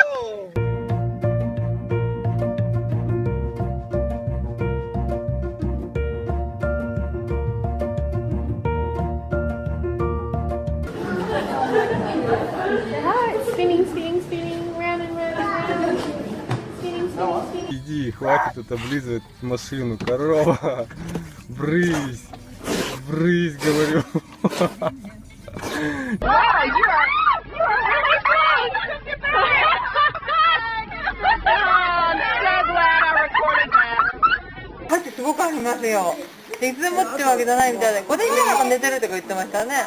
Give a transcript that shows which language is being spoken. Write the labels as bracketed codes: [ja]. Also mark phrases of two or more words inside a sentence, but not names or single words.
[en] Spinning, spinning, spinning, round and round and round. Spinning, spinning, spinning. [ru] Иди, хватит это облизывать машину, корова. Брысь, брысь, говорю. [ja] 箸すごくありますよ。でいつでもってわけじゃないみたいで、5年ぐらい寝てるとか言ってましたね。